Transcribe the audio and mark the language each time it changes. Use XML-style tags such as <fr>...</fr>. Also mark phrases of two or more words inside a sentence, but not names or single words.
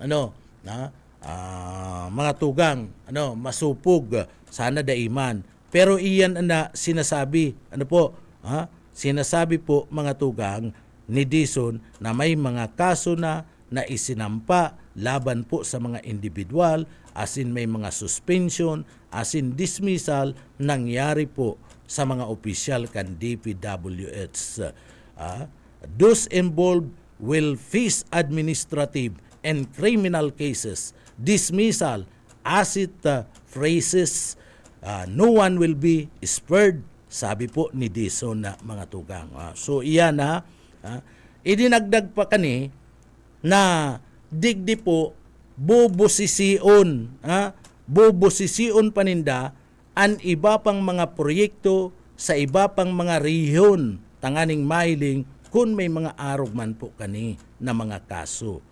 <bik>mga tugang masupog sana daiman, pero iyan sinasabi sinasabi po mga tugang ni Dizon na may mga kaso na isinampa laban po sa mga individual, asin may mga suspension, asin dismissal nangyari po sa mga opisyal kan DPWH.</bik> <en>Those involved will face administrative and criminal cases, dismissal, asset phrases. No one will be spared,</en> <bik>sabi po ni Dizon na mga tugang. So iyan idinagdag pa kani na digdi po bubusisiun paninda ang iba pang mga proyekto sa iba pang mga rehiyon tanganing mahiling kung may mga arog man po kani na mga kaso.</bik>